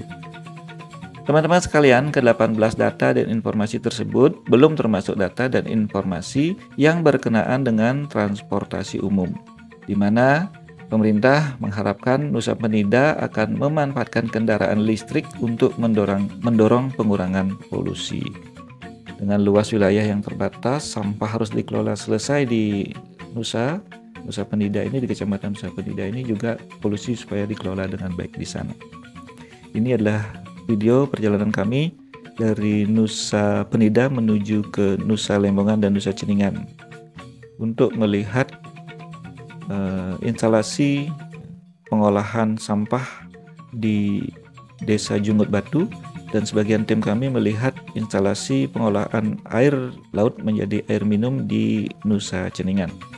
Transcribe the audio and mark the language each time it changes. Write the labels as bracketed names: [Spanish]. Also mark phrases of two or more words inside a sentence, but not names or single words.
[Indonesian] Teman-teman sekalian, ke-18 data dan informasi tersebut belum termasuk data dan informasi yang berkenaan dengan transportasi umum, di mana pemerintah mengharapkan Nusa Penida akan memanfaatkan kendaraan listrik untuk mendorong pengurangan polusi. Dengan luas wilayah yang terbatas, sampah harus dikelola selesai di Nusa Penida ini, di Kecamatan Nusa Penida ini juga polusi supaya dikelola dengan baik di sana. Ini adalah video perjalanan kami dari Nusa Penida menuju ke Nusa Lembongan dan Nusa Ceningan untuk melihat instalasi pengolahan sampah di Desa Jungut Batu, dan sebagian tim kami melihat instalasi pengolahan air laut menjadi air minum di Nusa Ceningan.